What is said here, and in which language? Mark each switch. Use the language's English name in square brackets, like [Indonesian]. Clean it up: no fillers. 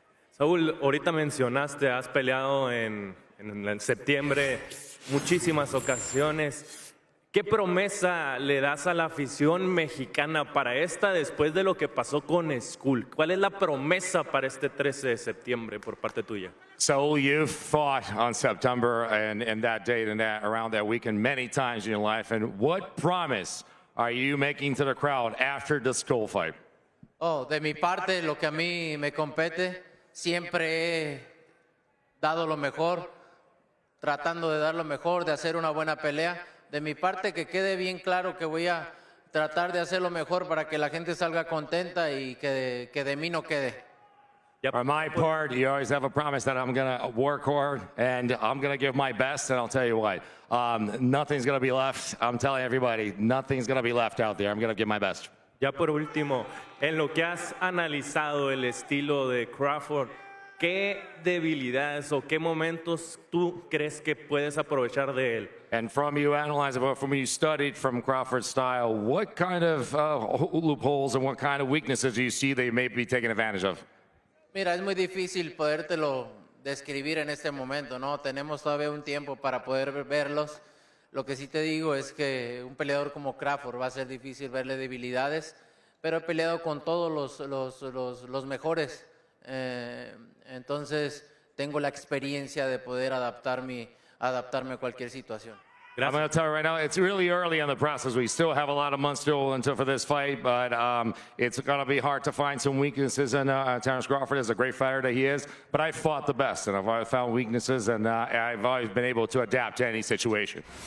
[Spanish] Saúl, ahorita mencionaste, has peleado en septiembre muchísimas ocasiones. ¿Qué promesa le das a la afición mexicana para esta después de lo que pasó con Skull? ¿Cuál es la promesa para este 13 de septiembre por parte tuya? [English] So you've fought on September and that date and that around that weekend many times in your life. And what promise are you making to the crowd after the Skull fight? [Spanish] Oh, de mi parte, lo que a mí me compete, siempre he dado lo mejor, tratando de dar lo mejor, de hacer una buena pelea. De mi parte, que quede bien claro que voy a tratar de hacer lo mejor para que la gente salga contenta y que de mí no quede. [English] On my part, you always have a promise that I'm going to work hard and I'm going to give my best, and I'll tell you what, nothing's going to be left. I'm telling everybody, nothing's going to be left out there. I'm going to give my best. [Spanish] Ya por último, en lo que has analizado el estilo de Crawford, ¿qué debilidades o qué momentos tú crees que puedes aprovechar de él? [English] And from you analyzing, from you studied from Crawford's style, what kind of loopholes and what kind of weaknesses do you see they may be taking advantage of? [Spanish] Mira, es muy difícil podértelo describir en este momento, ¿no? Tenemos todavía un tiempo para poder verlos. Lo que sí te digo es que un peleador como Crawford va a ser difícil verle debilidades, pero he peleado con todos los mejores. Entonces, tengo la experiencia de poder adaptarme a cualquier situación. [English] I'm going to tell you right now, it's really early in the process. We still have a lot of months still until for this fight, but it's going to be hard to find some weaknesses in Terence Crawford is a great fighter that he is, but I fought the best, and I've always found weaknesses, and I've always been able to adapt to any situation.